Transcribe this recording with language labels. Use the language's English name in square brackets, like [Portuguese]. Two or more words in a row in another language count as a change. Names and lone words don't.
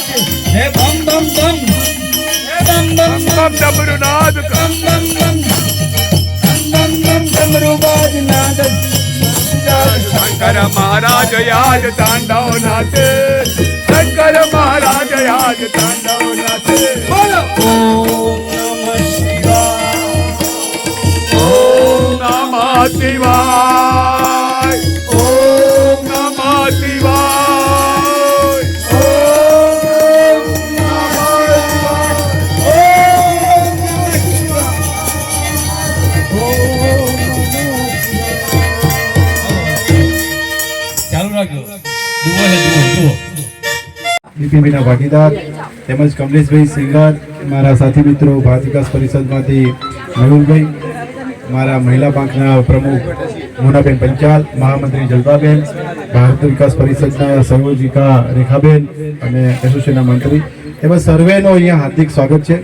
[Hindi] हे बम बम बम, हे बम बम बम डमरुनाद बम बम बम डमरुबाज नाद. शंकर महाराज याद तांडव नाचे, शंकर महाराज याद तांडव नाचे. बोलो [Sanskrit] ओम नमः शिवाय, ओम नमः शिवाय, ओम नमः शिवाय, ओम नमः शिवाय, [Gujarati] ચાલુ રાખજો. બિપિનભાઈના ભાગીદાર તેમજ કમલેશભાઈ સિંગર, મારા સાથી મિત્રો ભારત વિકાસ પરિષદમાંથી મયુરભાઈ, મારા મહિલા પાંખના પ્રમુખ મોનાબેન પંચાલ, મહામંત્રી જલપાબેન, ભારત વિકાસ પરિષદના સંયોજિકા રેખાબેન અને એસોસિએશનના મંત્રી, તેમજ સર્વેનો અહીંયા હાર્દિક સ્વાગત છે.